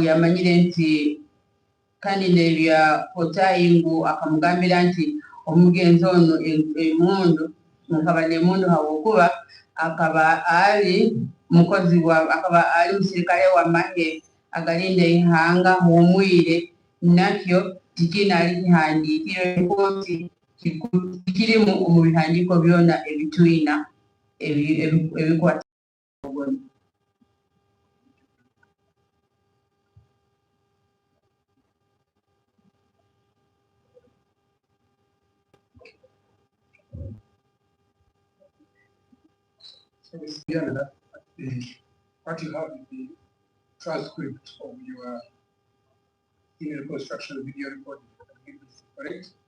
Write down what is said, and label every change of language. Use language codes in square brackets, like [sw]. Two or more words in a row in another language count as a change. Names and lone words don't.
[nyn] yamanyire nti kandi nebya Otayingu akamugambira nti omugenzi ono emundu nkaba nemundu habwokuba akaba ali musirikale w'amahe agalinda ihanga h'omwire nakyo tikinaali kihandiikirwe nti tikirimu omu bihandiiko byona ebitwina ebikwata [en] So Mr. Diana, what you have is the transcript of your in reconstruction video recording, correct?